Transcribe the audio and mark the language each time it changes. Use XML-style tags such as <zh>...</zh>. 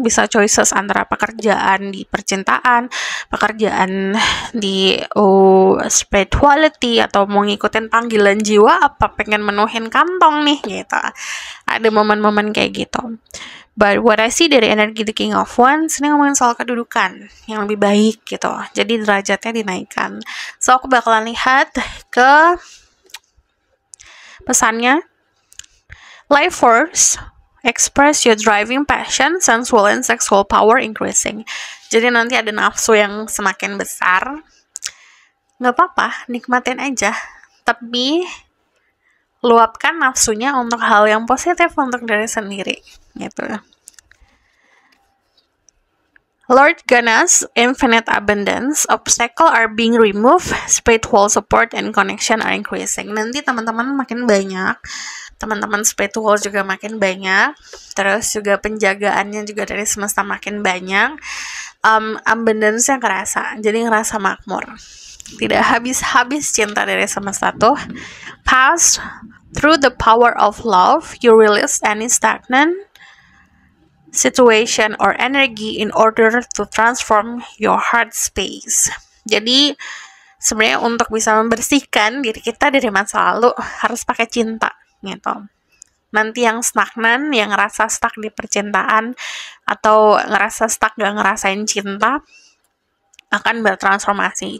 <id>Bisa choices antara pekerjaan di percintaan, pekerjaan di spirituality, atau mau ngikutin panggilan jiwa, apa pengen menuhin kantong nih gitu. Ada momen-momen kayak gitu.</id> <en>But what I see</en> <id>dari energi The King of Wands, ini ngomongin soal kedudukan yang lebih baik gitu. Jadi derajatnya dinaikkan. So aku bakalan lihat ke pesannya.</id> <en>Life force, express your driving passion, sensual and sexual power increasing.</en> <id>Jadi nanti ada nafsu yang semakin besar. Nggak apa-apa, nikmatin aja. Tapi luapkan nafsunya untuk hal yang positif untuk diri sendiri. Gitu.</id> <en>Lord Ganesh, infinite abundance, obstacle are being removed, spiritual support and connection are increasing.</en> <id>Nanti teman-teman makin banyak, teman-teman spiritual juga makin banyak, terus juga penjagaannya juga dari semesta makin banyak, abundance-nya kerasa, jadi ngerasa makmur. Tidak habis-habis cinta dari semesta tuh.</id> <en>Pass through the power of love, you release any stagnant situation or energy in order to transform your heart space.</en> <id>Jadi sebenarnya untuk bisa membersihkan diri kita dari masa lalu harus pakai cinta gitu. Nanti yang stagnan, yang ngerasa stuck di percintaan atau ngerasa stuck gak ngerasain cinta, akan bertransformasi.</id>